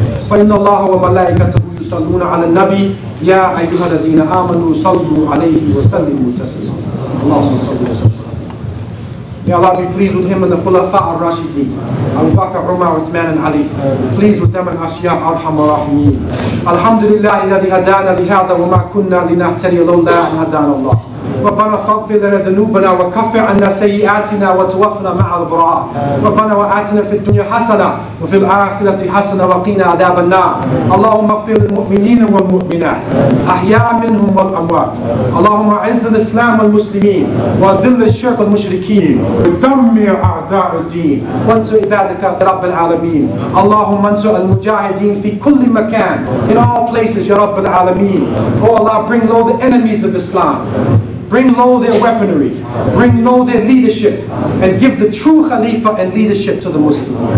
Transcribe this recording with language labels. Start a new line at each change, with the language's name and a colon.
Arabic: فَإِنَّ اللَّهَ وَمَلَائِكَتَهُ يُصَلُّونَ عَلَى النَّبِيِّ يَا أَيُّهَا الَّذِينَ آمَنُوا صَلُّوا عَلَيْهِ وَسَلِّمُوا تَسْلِيمًا اللهم صل وسلم.
English: May Allah be pleased with him and the Khulafa al-Rashidin, Abu Bakr, Umar, Uthman and Ali. Pleased with them and Ashiya Arhamar Rahimin.
Arabic: Alhamdulillah alladhi hadana lihada wa ma kunna linahtadiya lawla an hadana Allah. ربنا فاغفر لنا ذنوبنا وكفر عنا سيئاتنا وتوفنا مع الأبرار. ربنا وآتنا في الدنيا حسنة وفي الآخرة حسنة وقنا عذاب النار. اللهم اغفر للمؤمنين والمؤمنات أحياء منهم والأموات. اللهم أعز الإسلام والمسلمين وأذل الشرك والمشركين ودمر أعداء الدين وانصر عبادك رب العالمين. اللهم انصر المجاهدين في كل مكان,
English: in all places
Arabic: يا رب العالمين.
English: Oh Allah, bring low the enemies of Islam. Bring low their weaponry, bring low their leadership, and give the true Khalifa and leadership to the Muslims.